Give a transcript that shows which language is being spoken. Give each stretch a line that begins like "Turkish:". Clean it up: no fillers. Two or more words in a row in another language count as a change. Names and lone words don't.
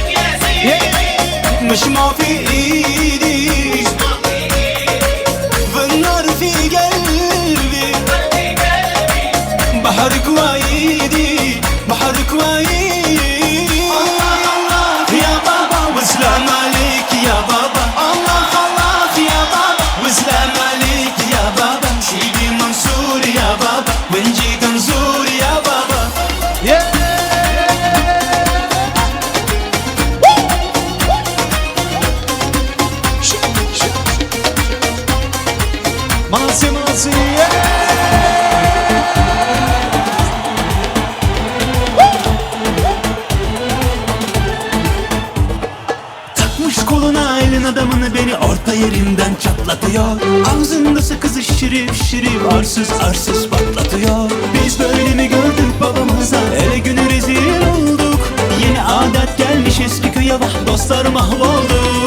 Arabic: مش ما في ايدي والنار في قلبي بحرك وايدي بحرك وايدي الله الله يا بابا وسلام عليك يا بابا الله الله يا بابا وسلام عليك يا بابا سيدي منصور يا بابا ونجي كنزور يا بابا Manasi manasi
Turkish: Takmış koluna elin adamını beni orta yerinden çatlatıyor Ağzında sakızı şirip şirip arsız arsız patlatıyor Biz böyle mi gördük babamıza ele günü rezil olduk Yeni adet gelmiş eski köye vah dostlar mahvoldu